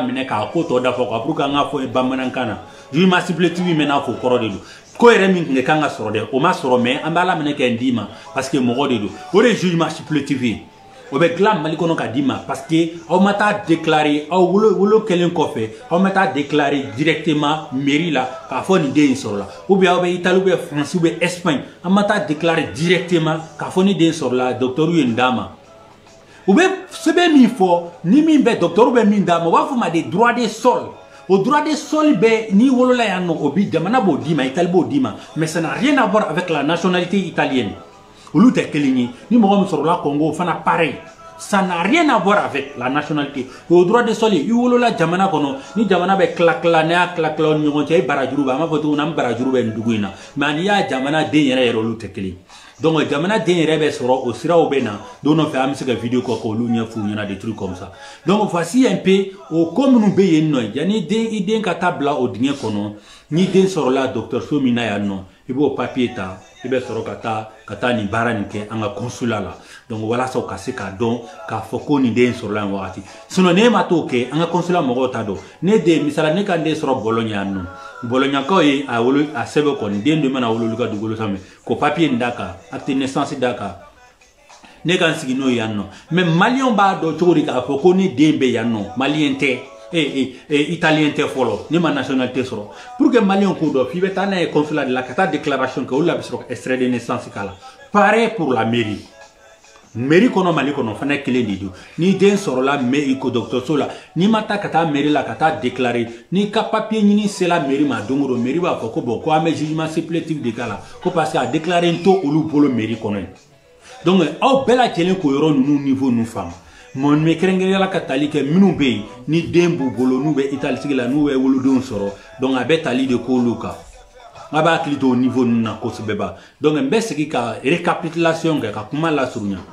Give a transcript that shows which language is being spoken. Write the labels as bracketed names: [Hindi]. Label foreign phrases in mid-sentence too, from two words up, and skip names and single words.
[Bambara] minɛ k'a ko tɔ dafa quoi [French] pour que [Bambara] an k'a fɔ bamanankan na [French] jugement supplétif [Bambara] min bɛ n'a fɔ kɔrɔ de don ko yɛrɛ min tun ka kan ka sɔrɔ dɛ o ma sɔrɔ mais an bɛ Ala minɛ kɛ n d'i ma parce que mɔgɔ de don o de ye [French] jugement supplétif [Bambara] ye o bɛ dilan Mali kɔnɔ ka d'i ma parce que aw ma taa déclarer aw wolo kɛlen kɔfɛ aw ma taa [French] déclarer directement [Bambara] mairie la k'a fɔ nin den in sɔrɔla [French] ou bien [Bambara] aw bɛ Italie [French] ou bien France ou bien Espagne [Bambara] an ma taa [French] déclarer directement [Bambara] k'a fɔ nin den sɔrɔla docteur ye nin d'a ma u bɛ sɛbɛn min fɔ ni min bɛ docteur bɛ min d'a ma u b'a fɔ ma [French] de droit de sol [Bambara] o [French] droit de sol [Bambara] bɛ n'i wolola yan nɔ o bi jamana b'o d'i ma Italie b'o d'i ma [French] mais ça n'a rien à voir avec la nationalité italienne [Bambara] olu tɛ kelen ye ni mɔgɔ min sɔrɔla Congo o fana pareil [French] ça n'a rien à voir avec la nationalité [Bambara] o [French] droit de sol [Bambara] i wolola jamana kɔnɔ ni jamana bɛ tila ne y'a tila o ni ɲɔgɔn cɛ i barajuru bɛ an b'a fɔ cogo min na an barajuru bɛ nin dugu in na mais n'i y'a jamana den yɛrɛ olu tɛ kelen donc jamana den yɛrɛ bɛ sɔrɔ o siraw bɛ na don dɔ fɛ an bɛ se ka vidéo kɔ k'olu ɲɛf'u ɲɛna [French] des trucs comme ça donc voici un peu [Bambara] o ko minnu bɛ yen nɔ yanni i den ka taa bila o dingɛ kɔnɔ ni den sɔrɔla dɔgɔtɔrɔso min na yan nɔ i b'o papier ta i bɛ sɔrɔ ka taa nin baara nin kɛ an ka consulat la donc walasa u ka se k'a dɔn k'a fɔ ko nin den sɔrɔla nin wagati sinon ne ma t'o kɛ an ka consulat mɔgɔw t'a dɔn ne den misala ne ka den sɔrɔ Bologne yan nɔ Bolognakaw ye a sɛbɛn kɔni den dɔ mana wolo olu ka dugukolo sanfɛ ko papier nin d'a kan [French] acte de naissance [Bambara] d'a kan ne ka n sigi n'o ye yan nɔ mais maliyɛnw b'a dɔn cogo di k'a fɔ ko ne den bɛ yan nɔ maliyɛn tɛ italien tɛ fɔlɔ ne ma nationalité sɔrɔ [French] pour que [Bambara] maliyɛnw k'o dɔn f'i bɛ taa n'a ye consulat de la ka taa déclaration kɛ olu la bɛ sɔrɔ ka [French] extrait de naissance [Bambara] k'a la [French] pareil pour la mairie [Bambara] mairie kɔnɔ Mali kɔnɔ fana kelen de don ni den sɔrɔla ko dɔgɔtɔrɔso la n'i ma taa ka taa mairie la ka taa déclarer n'i ka papier ɲini sera mairie ma don o don mairie b'a fɔ ko bon ko an bɛ [French] jugement supplétif [Bambara] de k'a la ko parce que a déclarer n to olu bolo mairie kɔnɔ yen donc aw bɛɛ lajɛlen k'o yɔrɔ ninnu niveau ninnu faamu mɔni bɛ kɛrɛnkɛrɛnnenya la ka tali kɛ minnu bɛ yen ni den b'u bolo n'u bɛ Italie sigi la n'u bɛ wolodenw sɔrɔ donc a bɛ tali de k'olu kan a b'a hakili to o niveau ninnu na kosɛbɛ ba donc n bɛ segin ka récapitulation kɛ ka kuma lasurunya